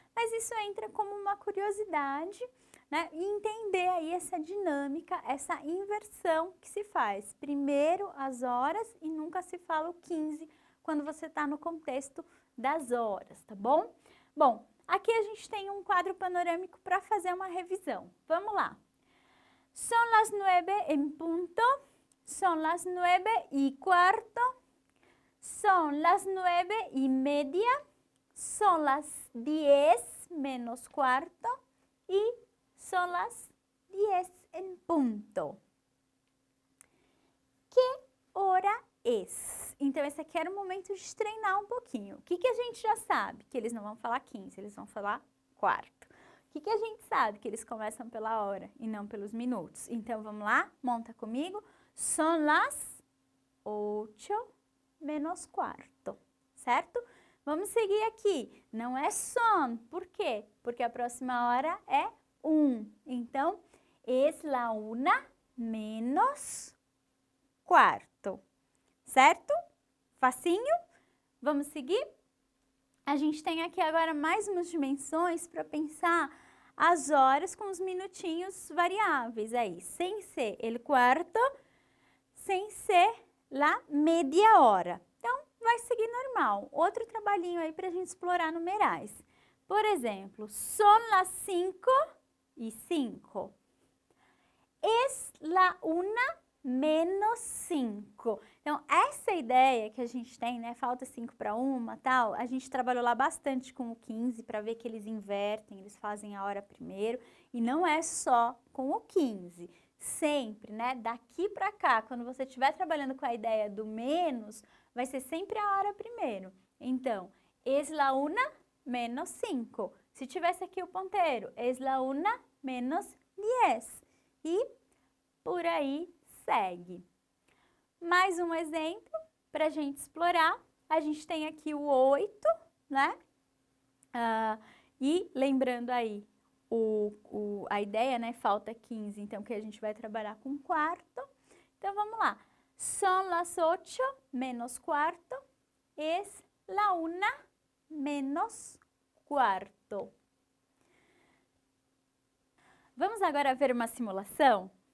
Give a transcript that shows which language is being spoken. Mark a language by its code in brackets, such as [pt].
[pt] Mas isso entra como uma curiosidade, né? E entender aí essa dinâmica, essa inversão que se faz. Primeiro as horas e nunca se fala o 15 quando você está no contexto das horas, tá bom? Bom, aqui a gente tem um quadro panorâmico para fazer uma revisão. Vamos lá. [es] Son las 9 en punto, son las 9:15, son las 9:30, son las 10 menos cuarto y son las 10 en punto. Que hora es? [pt] Então, esse aqui era o momento de treinar um pouquinho. O que a gente já sabe? Que eles não vão falar 15, eles vão falar quarto. O que a gente sabe? Que eles começam pela hora e não pelos minutos. Então, vamos lá? Monta comigo. [es] Son las 8 menos cuarto, certo? [pt] Vamos seguir aqui. Não é son. Por quê? Porque a próxima hora é 1. Então, [es] es la una menos cuarto. [pt] Certo? Facinho? Vamos seguir? A gente tem aqui agora mais umas dimensões para pensar as horas com os minutinhos variáveis aí. Sem ser el cuarto, sem ser [es] la media hora. [pt] Então, vai seguir normal. Outro trabalhinho aí para a gente explorar numerais. [es] Por exemplo, son las 5:05. Es la una menos 5. [pt] Então, essa ideia que a gente tem, né, falta 5 para 1, tal, a gente trabalhou lá bastante com o 15 para ver que eles invertem, eles fazem a hora primeiro, e não é só com o 15. Sempre, né, daqui para cá, quando você estiver trabalhando com a ideia do menos, vai ser sempre a hora primeiro. [es] Então, es la una menos 5. [pt] Se tivesse aqui o ponteiro, [es] es la una menos 10. [pt] E por aí segue. Mais um exemplo para a gente explorar. A gente tem aqui o 8, né? E lembrando aí a ideia, né? Falta 15, então que a gente vai trabalhar com quarto. Então vamos lá. [es] Son las 8 menos cuarto, es la una menos cuarto. [pt] Vamos agora ver uma simulação?